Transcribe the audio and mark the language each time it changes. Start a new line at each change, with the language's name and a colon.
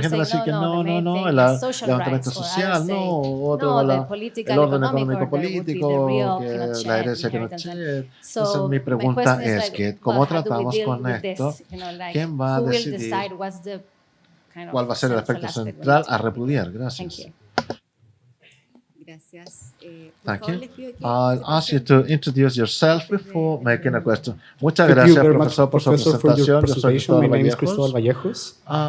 Spanish: Alguna gente va a decir que no, el levantamiento social, otro el orden económico político, que la herencia que nos Pinochet. Entonces mi pregunta es que, ¿cómo tratamos con esto? ¿Quién va a decidir cuál va a ser el aspecto central a repudiar? Gracias. Gracias.
English: Thank you. I'll ask you to introduce yourself before making a question.
Spanish: Muchas gracias, profesor, por su presentación. Yo soy Cristóbal Vallejos.